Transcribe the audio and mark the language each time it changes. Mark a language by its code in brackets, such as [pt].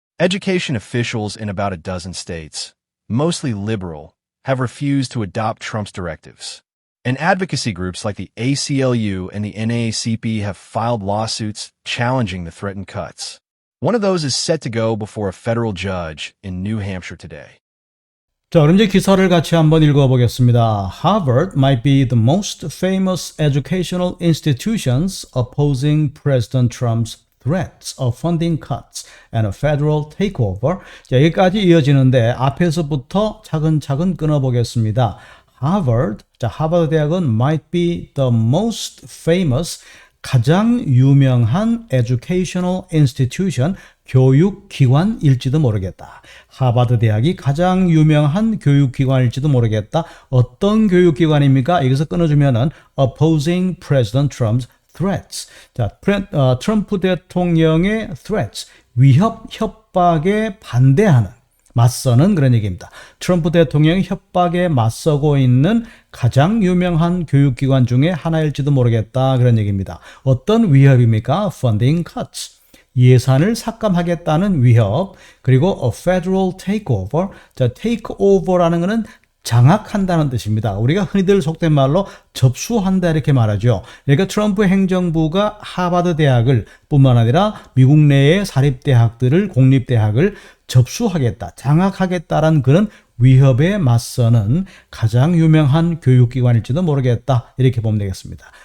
[en] Education officials in about a dozen states, mostly liberal, have refused to adopt Trump's directives. And advocacy groups like the ACLU and the NAACP have filed lawsuits challenging the threatened cuts. One of those is set to go before a federal judge in New Hampshire today. [ko] 자, 그럼 이제 기사를 같이 한번 읽어보겠습니다. [en] Harvard might be the most famous educational institutions opposing President Trump's threats of funding cuts and a federal takeover. [ko] 자, 여기까지 이어지는데 앞에서부터 차근차근 끊어보겠습니다. Harvard, 자, 하버드 대학은 [en] might be the most famous, [ko] 가장 유명한 [en] educational institution, [ko] 교육기관일지도 모르겠다. 하버드 대학이 가장 유명한 교육기관일지도 모르겠다. 어떤 교육기관입니까? 여기서 끊어주면은 [en] opposing President Trump's threats. [ko] 자, 트럼프 대통령의 threats, 위협, 협박에 반대하는, 맞서는 그런 얘기입니다. 트럼프 대통령이 협박에 맞서고 있는 가장 유명한 교육기관 중에 하나일지도 모르겠다. 그런 얘기입니다. 어떤 위협입니까? [en] Funding cuts. [ko] 예산을 삭감하겠다는 위협. 그리고 [en] a federal takeover. [ko] 자, takeover라는 것은 장악한다는 뜻입니다. 우리가 흔히들 속된 말로 접수한다 이렇게 말하죠. 그러니까 트럼프 행정부가 하버드 대학을 뿐만 아니라 미국 내의 사립대학들을, 공립대학을 접수하겠다, 장악하겠다라는 그런 위협에 맞서는 가장 유명한 교육기관일지도 모르겠다. 이렇게 보면 되겠습니다.